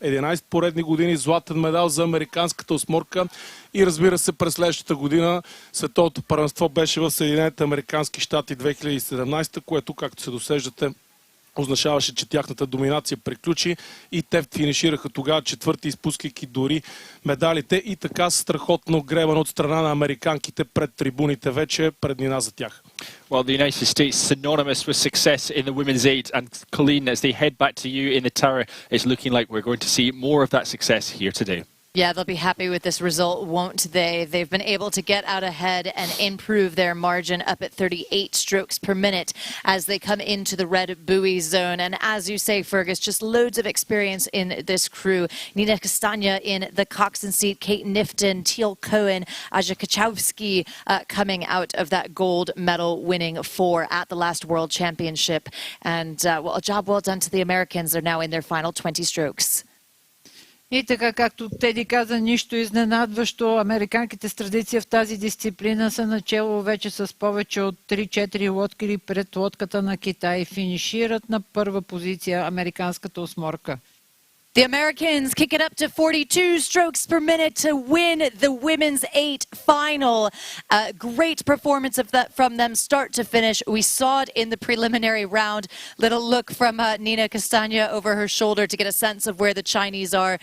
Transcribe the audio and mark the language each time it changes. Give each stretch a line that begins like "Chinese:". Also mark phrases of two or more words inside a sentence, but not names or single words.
Bulgarian: 11 поредни години златен медал за американската осморка и разбира се през следващата година световното първенство беше в Съединените американски щати 2017, което, както се досеждате, означаваше, че тяхната доминация приключи и те финишираха тогава четвърти, изпускайки дори медалите и така страхотно гребан от страна на американките пред трибуните, вече преднина за тях.
English: Well, the United States synonymous with success in the women's 8, and Colleen, as they head back to you in the tower, it's looking like we're going to see more of that success here today. Yeah, they'll be happy with this result, won't they? They've been able to get out ahead and improve their margin up at 38 strokes per minute as they come into the red buoy zone. And as you say, Fergus, just loads of experience in this crew. Nina Castagna in the coxswain seat, Kate Nifton, Teal Cohen, Aja Kachowski coming out of that gold medal winning four at the last World Championship. And well, a job well done to the Americans. They're now in their final 20 strokes.
Bulgarian: И така, както Теди каза, нищо изненадващо. Американките с традиция в тази дисциплина са начело вече с повече от 3-4 лодки пред лодката на Китай. Финишират на първа позиция американската осморка.
English: The Americans kick it up to 42 strokes per minute to win the women's 8 final. Great performance from them start to finish. We saw it in the preliminary round. Little look from Nina Castagna over her shoulder to get a sense of where the Chinese are.